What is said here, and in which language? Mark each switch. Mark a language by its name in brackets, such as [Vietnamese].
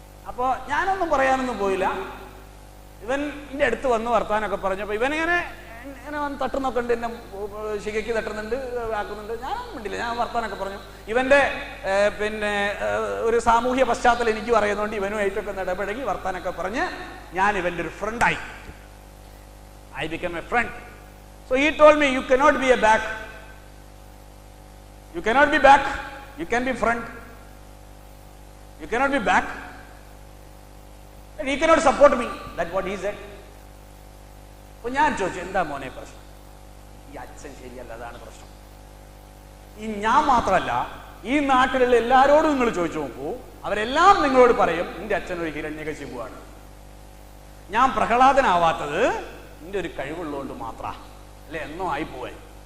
[Malayalam] അപ്പോൾ ഞാനൊന്നും പറയാനൊന്നും പോയില്ല. ഇവൻ എൻ്റെ അടുത്ത് വന്ന് വർത്താനൊക്കെ പറഞ്ഞപ്പോൾ ഇവനിങ്ങനെ വന്ന് തട്ടുന്നൊക്കെ ഉണ്ട്, എന്നെ ശിഖയ്ക്ക് തട്ടുന്നുണ്ട്, ആക്കുന്നുണ്ട്. ഞാനൊന്നും മിണ്ടില്ല, ഞാൻ വർത്താനൊക്കെ പറഞ്ഞു. ഇവൻ്റെ പിന്നെ ഒരു സാമൂഹ്യ പശ്ചാത്തലം എനിക്കും അറിയുന്നതുകൊണ്ട് ഇവനുമായിട്ടൊക്കെ ഇടപഴകി വർത്താനൊക്കെ പറഞ്ഞ് ഞാൻ ഇവൻ്റെ ഒരു ഫ്രണ്ടായി. [English] I became a friend. So he told me, you cannot be a back. You cannot be back. You can be front. You cannot be back. And he cannot support me. That's what he said. [Malayalam] അപ്പോൾ ഞാൻ ചോദിച്ചു, എന്താ മോനെ പ്രശ്നം? ഈ അച്ഛൻ ശരിയല്ല, അതാണ് പ്രശ്നം. ഈ ഞാൻ മാത്രമല്ല, ഈ നാട്ടിലുള്ള എല്ലാവരോടും നിങ്ങൾ ചോദിച്ചു നോക്കൂ, അവരെല്ലാം നിങ്ങളോട് പറയും എൻ്റെ അച്ഛൻ ഒരു ഹിരണ്യകശിപുവാണ്. ഞാൻ പ്രഹ്ലാദനാവാത്തത് എൻ്റെ ഒരു കഴിവുള്ളതുകൊണ്ട് മാത്രം, അല്ലെ എന്നോ ആയിപ്പോയി.